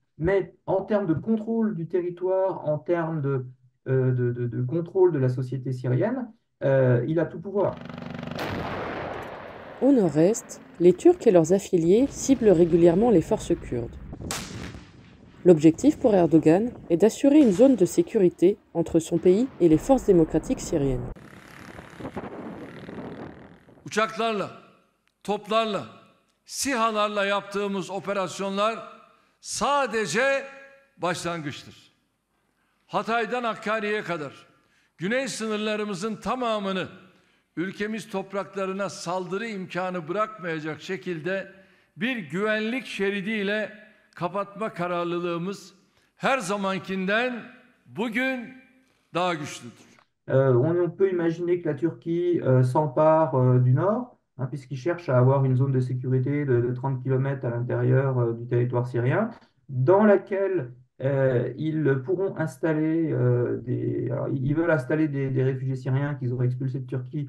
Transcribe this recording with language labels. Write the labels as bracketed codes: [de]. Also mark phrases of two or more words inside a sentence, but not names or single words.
[fr] Mais en termes de contrôle du territoire, en termes de contrôle de la société syrienne, il a tout pouvoir. Au nord-est, les Turcs et leurs affiliés ciblent régulièrement les forces kurdes. L'objectif pour Erdogan est d'assurer une zone de sécurité entre son pays et les forces démocratiques syriennes. [tr] Uçaklarla, toplarla, SİHA'larla yaptığımız operasyonlar sadece başlangıçtır. Hatay'dan Hakkari'ye kadar güney sınırlarımızın tamamını ülkemiz topraklarına saldırı imkanı bırakmayacak şekilde bir güvenlik şeridiyle kapatma kararlılığımız her zamankinden bugün daha güçlüdür. [fr] On peut imaginer que la Turquie s'empare du nord, hein, puisqu'ils cherchent à avoir une zone de sécurité de 30 km à l'intérieur du territoire syrien, dans laquelle ils pourront installer alors, ils veulent installer des réfugiés syriens qu'ils auraient expulsés de Turquie.